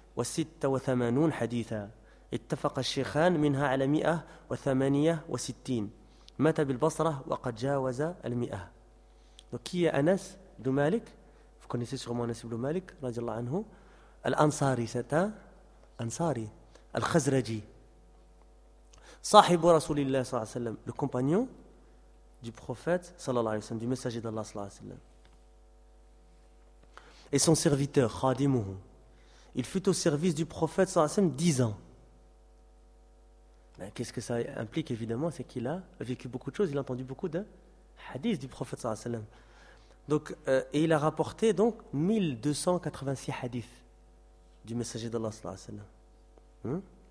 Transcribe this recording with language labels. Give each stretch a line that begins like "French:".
Arabic: وثمانون حديثا اتفق الشيخان منها على 168 مات بالبصرة وقد جاوز 100.
French: Donc qui est Anas ibn Malik? Vous connaissez sûrement Anas ibn Malik رضي الله عنه. Al-Ansari, c'est un Ansari. Al-Khazraji, صاحب رسول الله صلى الله عليه وسلم, le compagnon du prophète صلى الله عليه وسلم, du messager d'Allah صلى الله عليه وسلم, et son serviteur خادمه. Il fut au service du prophète sallallahu alayhi wa sallam 10 ans. Ben, qu'est-ce que ça implique évidemment? C'est qu'il a vécu beaucoup de choses, il a entendu beaucoup de hadiths du prophète sallallahu alayhi wa sallam. Donc, et il a rapporté donc 1286 hadiths du messager d'Allah sallallahu alayhi wa sallam. Hmm?